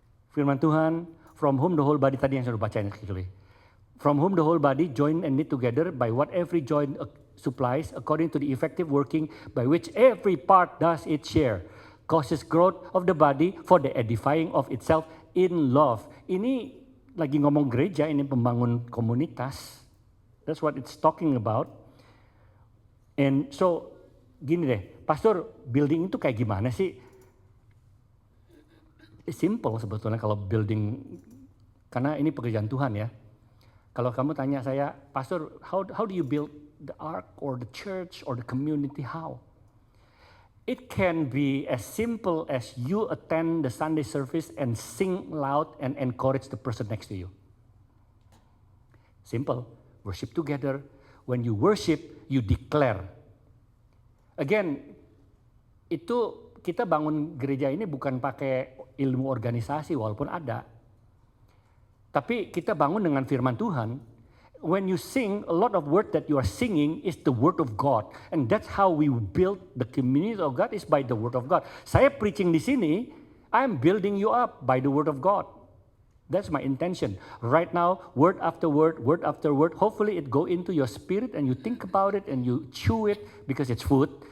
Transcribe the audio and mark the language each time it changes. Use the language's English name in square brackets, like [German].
[English] Firman Tuhan, from whom the whole body, [Indonesian] tadi yang saya bacain [English] actually. From whom the whole body joined and knit together by what every joint supplies according to the effective working by which every part does its share. Causes growth of the body for the edifying of itself in love. [Indonesian] Ini lagi ngomong gereja, ini pembangun komunitas. [English] That's what it's talking about. And so, [Indonesian] gini deh, Pastor, building itu kayak gimana sih? Simple sebetulnya kalau building, karena ini pekerjaan Tuhan ya. Kalau kamu tanya saya, [English] Pastor, how do you build the ark or the church or the community? How? It can be as simple as you attend the Sunday service and sing loud and encourage the person next to you. Simple. Worship together. When you worship, you declare. [Indonesian] Again, itu kita bangun gereja ini bukan pakai ilmu organisasi walaupun ada. Tapi kita bangun dengan firman Tuhan. [English] When you sing, a lot of word that you are singing is the word of God. And that's how we build the community of God is by the word of God. [Indonesian] Saya preaching di sini, [English] I'm building you up by the word of God. That's my intention. Right now, word after word, hopefully it go into your spirit and you think about it and you chew it because it's food.